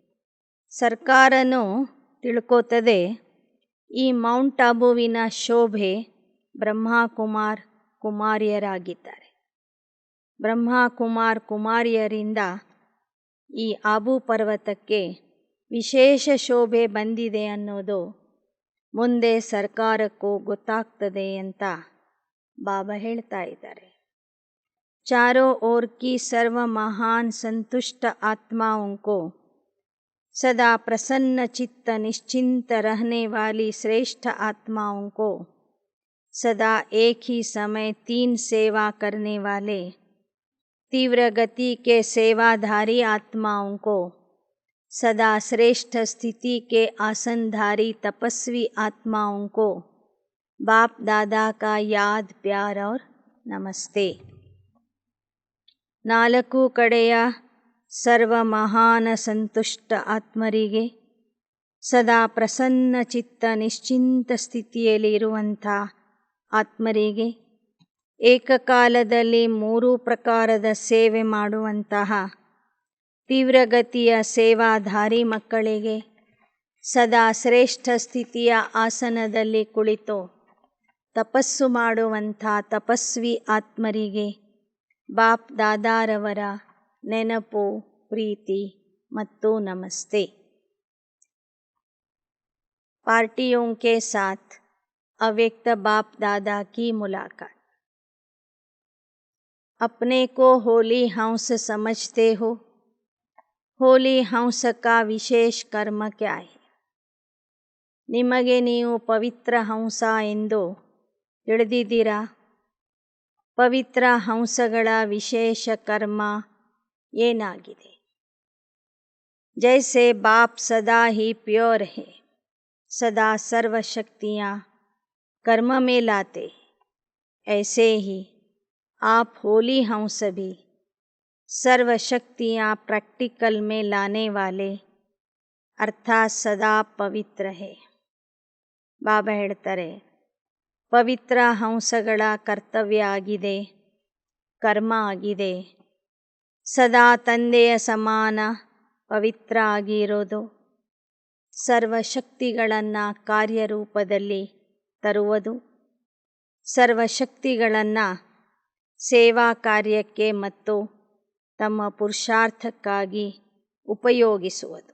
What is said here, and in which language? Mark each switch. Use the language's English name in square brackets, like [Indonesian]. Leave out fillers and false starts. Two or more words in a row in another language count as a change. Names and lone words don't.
[Kannada] ಸರ್ಕಾರನೂ ತಿಳ್ಕೋತದೆ, ಈ ಮೌಂಟ್ ಆಬುವಿನ ಶೋಭೆ ಬ್ರಹ್ಮಕುಮಾರ್ ಕುಮಾರಿಯರಾಗಿದ್ದಾರೆ. ಬ್ರಹ್ಮಕುಮಾರ್ ಕುಮಾರಿಯರಿಂದ ಈ ಆಬು ಪರ್ವತಕ್ಕೆ ವಿಶೇಷ ಶೋಭೆ ಬಂದಿದೆ ಅನ್ನೋದು ಮುಂದೆ ಸರ್ಕಾರಕ್ಕೂ ಗೊತ್ತಾಗ್ತದೆ ಅಂತ ಬಾಬಾ ಹೇಳ್ತಾ ಇದ್ದಾರೆ. [Hindi] चारों ओर की सर्व महान संतुष्ट आत्माओं को सदा प्रसन्न चित्त निश्चिंत रहने वाली श्रेष्ठ आत्माओं को सदा एक ही समय 3 सेवा करने वाले तीव्र गति के सेवाधारी आत्माओं को सदा श्रेष्ठ स्थिति के आसनधारी तपस्वी आत्माओं को बाप दादा का याद प्यार और नमस्ते. [Kannada] 4 ಕಡೆಯ ಸರ್ವ ಮಹಾನ ಸಂತುಷ್ಟ ಆತ್ಮರಿಗೆ, ಸದಾ ಪ್ರಸನ್ನ ಚಿತ್ತ ನಿಶ್ಚಿಂತ ಸ್ಥಿತಿಯಲ್ಲಿ ಇರುವಂಥ ಆತ್ಮರಿಗೆ, ಏಕಕಾಲದಲ್ಲಿ 3 ಪ್ರಕಾರದ ಸೇವೆ ಮಾಡುವಂತಹ ತೀವ್ರಗತಿಯ ಸೇವಾಧಾರಿ ಮಕ್ಕಳಿಗೆ, ಸದಾ ಶ್ರೇಷ್ಠ ಸ್ಥಿತಿಯ ಆಸನದಲ್ಲಿ ಕುಳಿತು ತಪಸ್ಸು ಮಾಡುವಂಥ ತಪಸ್ವಿ ಆತ್ಮರಿಗೆ ಬಾಪ್ ದಾದಾರವರ ನೆನಪು, ಪ್ರೀತಿ ಮತ್ತು ನಮಸ್ತೆ. [Hindi] पार्टियों के साथ अव्यक्त बाप दादा की मुलाकात. अपने को होली हंस समझते हो, होली हंस का विशेष कर्म क्या है? [Kannada] ನಿಮಗೆ ನೀವು ಪವಿತ್ರ ಹಂಸ ಎಂದು ತಿಳಿದಿದ್ದೀರಾ? ಪವಿತ್ರ ಹಂಸಗಳ ವಿಶೇಷ ಕರ್ಮ ಏನಾಗಿದೆ? [Hindi] जैसे बाप सदा ही प्योर है, सदा सर्व शक्तियाँ कर्म में लाते, ऐसे ही आप होली हंस भी सर्व शक्तियाँ प्रैक्टिकल में लाने वाले अर्थात सदा पवित्र है. [Kannada] ಬಾಬಾ ಹೇಳ್ತಾರೆ, ಪವಿತ್ರ ಹಂಸಗಳ ಕರ್ತವ್ಯ ಆಗಿದೆ, ಕರ್ಮ ಆಗಿದೆ, ಸದಾ ತಂದೆಯ ಸಮಾನ ಪವಿತ್ರ ಆಗಿರೋದು, ಸರ್ವಶಕ್ತಿಗಳನ್ನು ಕಾರ್ಯರೂಪದಲ್ಲಿ ತರುವುದು, ಸರ್ವಶಕ್ತಿಗಳನ್ನು ಸೇವಾ ಕಾರ್ಯಕ್ಕೆ ಮತ್ತು ತಮ್ಮ ಪುರುಷಾರ್ಥಕ್ಕಾಗಿ ಉಪಯೋಗಿಸುವುದು.